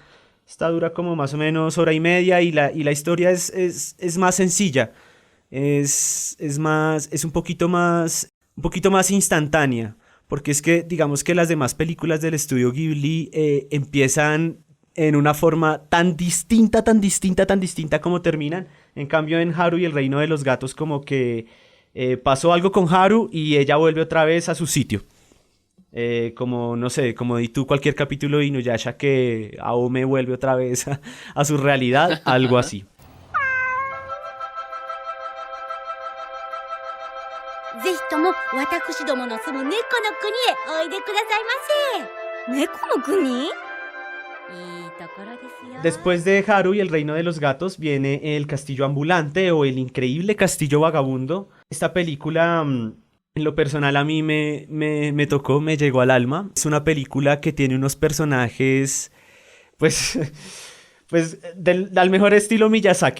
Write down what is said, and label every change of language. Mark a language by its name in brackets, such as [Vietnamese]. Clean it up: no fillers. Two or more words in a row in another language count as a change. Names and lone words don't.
[Spanish] Esta dura como más o menos 1 hora y media y la historia es más sencilla, es un poquito más instantánea, porque es que digamos que las demás películas del estudio Ghibli empiezan en una forma tan distinta, tan distinta, tan distinta como terminan. En cambio, en Haru y el Reino de los Gatos, como que pasó algo con Haru y ella vuelve otra vez a su sitio. Como, no sé, como di tú cualquier capítulo de Inuyasha que Aome vuelve otra vez a su realidad, algo así. [Japanese] ぜひとも私どもの住む猫の国へおいでくださいませ。猫の国？いいところですよ。 [Spanish] Después de Haru y el Reino de los Gatos viene El Castillo Ambulante o El Increíble Castillo Vagabundo. Esta película, en lo personal, a mí me tocó, me llegó al alma. Es una película que tiene unos personajes, pues al mejor estilo Miyazaki.